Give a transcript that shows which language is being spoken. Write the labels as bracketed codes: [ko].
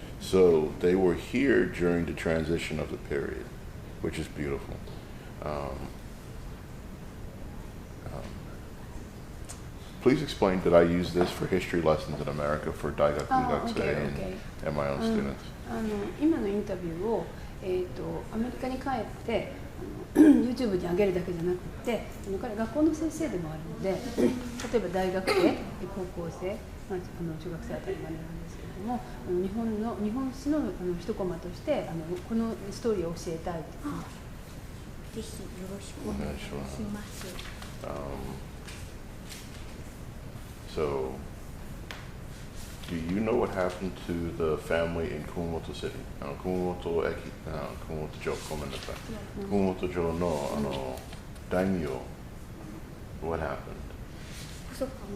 [en] So they were here during the transition of the period, which is beautiful. Please explain, did I use this for history lessons in America for Daigaku Gakusei and my own students? [ja] 今のインタビューを、アメリカに帰ってYouTube に上げるだけじゃなくて、彼学校の先生でもあるので、例えば大学生、高校生、中学生あたりまでなんですけれども、日本史の一コマとしてこのストーリーを教えたいと。ぜひよろしくお願いします。 [en] So, do you know what happened to the family in Kumamoto City? [ja] Kumamoto Kumamoto-jo, Kumamoto-jo no daimyo. [en] What happened?